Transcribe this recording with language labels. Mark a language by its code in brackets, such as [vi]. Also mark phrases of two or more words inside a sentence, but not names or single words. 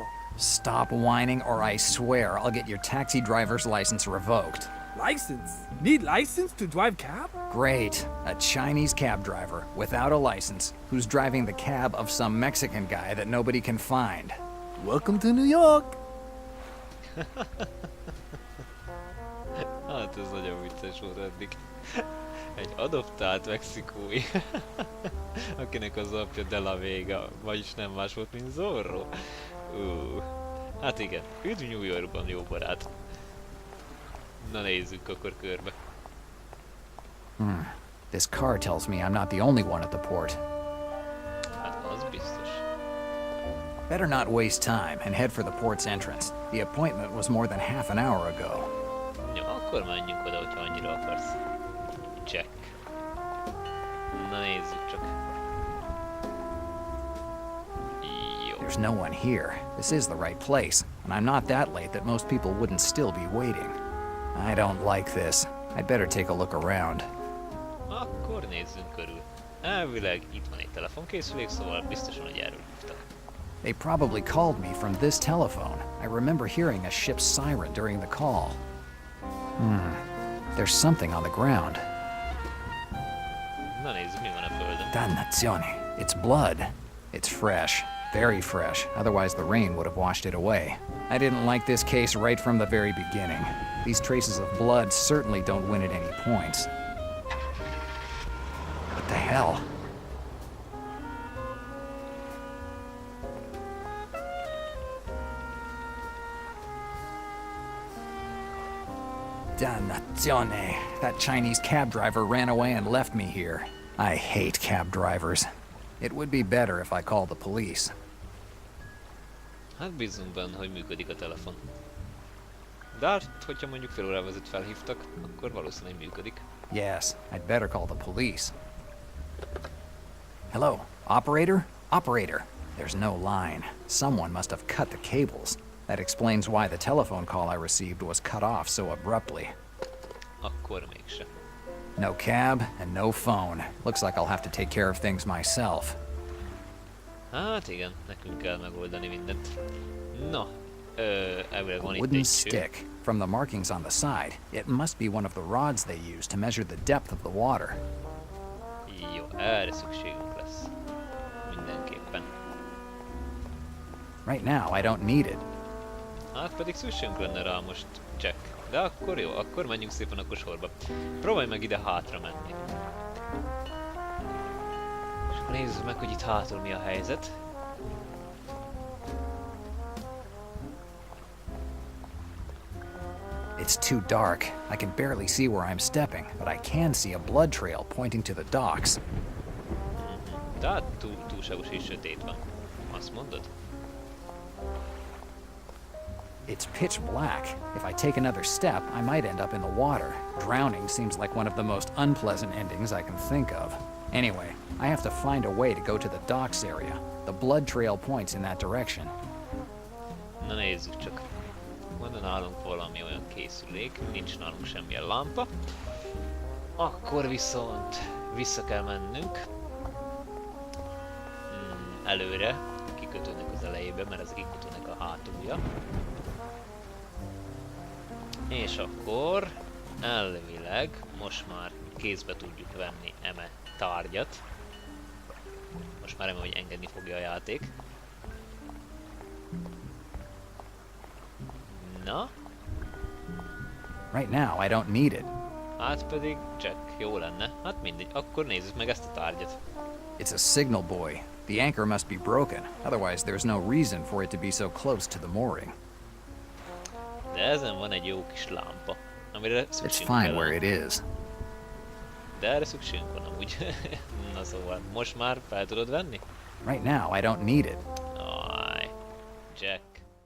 [en] Stop whining or I swear I'll get your taxi driver's license revoked. License? Need license to drive cab? Great. A Chinese cab driver without a license who's driving the cab of some Mexican guy that nobody can find. Welcome to New York. [hu] Hát ez nagyon vicces volt eddig. Egy adoptált mexikói, akinek az apja De La Vega, vagyis nem más volt, mint Zorro. Hát igen, üdv New Yorkban, jó barát. Na nézzük akkor körbe. [en] This car tells me I'm not the only one at the port. [hu] Hát az biztos. [en] Better not waste time and head for the port's entrance. The appointment was more than half an hour ago. [hu] Jó, akkor menjünk oda, hogyha annyira akarsz. Check. Na nézzük csak. Jó. [en] There's no one here. This is the right place, and I'm not that late that most people wouldn't still be waiting. I don't like this. I'd better take a look around. [hu] Akkor nézzünk körül. Elvileg itt van egy telefonkészülék, szóval biztosan, hogy erről hívtak. [en] They probably called me from this telephone. I remember hearing a ship's siren during the call. There's something on the ground. [hu] Na nézzük, mi van a földön. [it] Dannazione. [en] It's blood. It's fresh. Very fresh. Otherwise the rain would have washed it away. I didn't like this case right from the very beginning. These traces of blood certainly don't win at any points. What the hell? Dannazione. That Chinese cab driver ran away and left me here. I hate cab drivers. It would be better if I called the police. [hu] Hát bízunk benne, hogy működik a telefon. De hát, hogyha mondjuk fél órával ezelőtt felhívtak, akkor valószínűleg működik. [en] Yes, I'd better call the police. Hello, operator? Operator. There's no line. Someone must have cut the cables. That explains why the telephone call I received was cut off so abruptly. [hu] Akkor mégse. [en] No cab and no phone. Looks like I'll have to take care of things myself. [hu] Hát igen, nekünk kell megoldani mindent. No, elvileg van [en] A [hu] itt [en] wooden [hu] egy cső. [en] stick. From the markings on the side, it must be one of the rods they use to measure the depth of the water. [hu] Jó, erre szükségünk lesz. Mindenképpen. [en] Right now, I don't need it. [hu] Hát pedig szükségünk lenne rá most, check. De akkor jó, akkor menjünk szépen akkor sorba. Próbálj meg ide hátra menni. És akkor nézzük meg, hogy itt hátul mi a helyzet. [en] It's too dark. I can barely see where I'm stepping, but I can see a blood trail pointing to the docks. [hu] Tehát túlságos és sötét van. Azt mondod? [en] It's pitch black. If I take another step, I might end up in the water. Drowning seems like one of the most unpleasant endings I can think of. Anyway, I have to find a way to go to the docks area. The blood trail points in that direction. [hu] Na nézzük csak. Van nálunk valami olyan készülék, nincs nálunk semmilyen lámpa. Akkor viszont vissza kell mennünk. Előre, a kikötőnek az elejébe, mert ez a kikötőnek a hátulja. És akkor elvileg most már kézbe tudjuk venni eme tárgyat. Most már remélem, hogy engedni fogja a játék. Na? [en] Right now, I don't need it. [hu] Hát pedig check, jó lenne. Hát mindegy, akkor nézzük meg ezt a tárgyat. [en] It's a signal buoy. The anchor must be broken, otherwise there's no reason for it to be so close to the mooring. [hu] De ezen van egy jó kis lámpa, amire [en] It's [hu] szükségünk [en] fine [hu] kell. [en] where it is. [hu] De erre szükségünk van amúgy. Na szóval, most már fel tudod venni? [en] Right now, I don't need it. [hu] Aj, Jack.